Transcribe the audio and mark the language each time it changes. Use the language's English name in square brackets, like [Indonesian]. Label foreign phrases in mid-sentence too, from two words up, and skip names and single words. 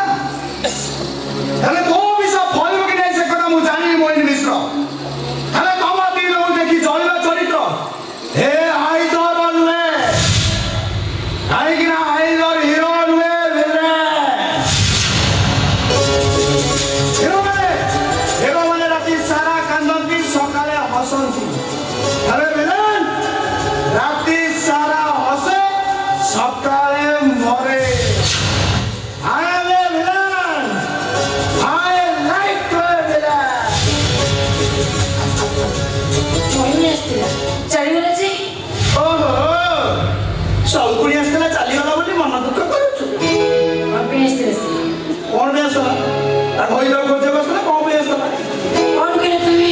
[Odia] ହେଲେ କୋଉ ଅଭିଶାପ ଫଳିବ କି ନାହିଁ ସେ କଥା ମୁଁ ଜାଣିନି ମୋହିନୀ ମିଶ୍ର ହେଲେ ତମ ଦି ଜଣଙ୍କୁ ଦେଖି ଜଳିବା ଚରିତ୍ର ହେ ହାଇଦର ନୁହେଁ କାହିଁକି ନା ହାଇଦର ହିରୋ ନୁହେଁ ହିରୋ ମାନେ ରାତି ସାରା କାନ୍ଦନ୍ତି ସକାଳେ ହସନ୍ତି ହେଲେ ଭିଲେନ ରାତି ସାରା ହସେ ସକାଳେ ମରେ [English] I am a villain. I like to be villain. [Odia] ମୋହିନୀ ଆସିଥିଲା ଚାଲିଗଲା ଯେ ଓହୋ ସଉକୁଣି ଆସିଥିଲା ଚାଲିଗଲା ବୋଲି ମନ ଦୁଃଖ କରୁଛୁ କ'ଣ ପାଇଁ ଆସିଥିଲା ସେ କ'ଣ ପାଇଁ ଆସିଲା ତା ଘଇର ଖୋଜିବାକୁ ଆସିଲା କ'ଣ ପାଇଁ ଆସିଲା କ'ଣ କହିଲା ତୁମେ